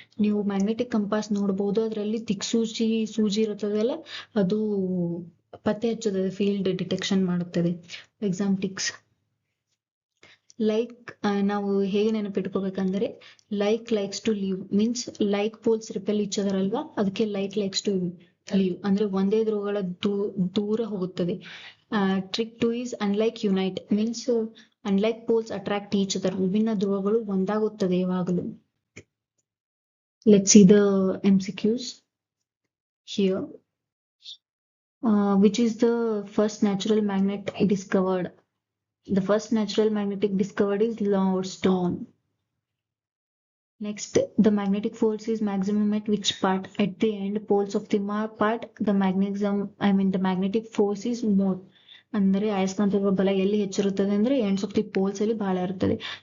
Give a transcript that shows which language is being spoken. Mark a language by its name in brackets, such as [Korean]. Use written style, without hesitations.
[Kannada] ನೀವು magnetic compass ನೋಡಬಹುದು, ಅದರಲ್ಲಿ ಸೂಜಿ ಇರುತ್ತದಲ್ಲ, ಅದು ಪತ್ತೆ ಹಚ್ಚುತ್ತದೆ, ಫೀಲ್ಡ್ ಡಿಟೆಕ್ಷನ್ ಮಾಡುತ್ತದೆ. ಎಕ್ಸಾಂಪ್ಟಿಕ್ಸ್ ಲೈಕ್ ನಾವು ಹೇಗೆ ನೆನಪಿಟ್ಕೋಬೇಕಂದ್ರೆ, likes to leave means [English] like poles repel each other [Kannada] ಅಲ್ವಾ, ಅದಕ್ಕೆ ಲೈಕ್ಸ್ ಟು ಲೀವ್ ಅಂದ್ರೆ ಒಂದೇ ಧ್ರುವಗಳ ದೂರ ಹೋಗುತ್ತದೆ. [English] Trick 2 is unlike unite means unlike poles attract each other. [Kannada] ವಿಭಿನ್ನ ಧ್ರುವಗಳು ಒಂದಾಗುತ್ತದೆ ಯಾವಾಗಲೂ. [English] Let's see the MCQs here. Which is the first natural magnet discovered? The first natural magnetic discovered is Lordstone. Next, the magnetic force is maximum at which part? At the end poles of the part, the magnetic force is more. [Kannada] ಅಂದರೆ ಅಯಸ್ಕಾಂತೀಯ ಬಲ ಎಲ್ಲಿ ಹೆಚ್ಚಿರುತ್ತದೆ ಅಂದ್ರೆ [English] ends of the poles [Kannada] ಅಲ್ಲಿ ಬಹಳ ಇರುತ್ತದೆ.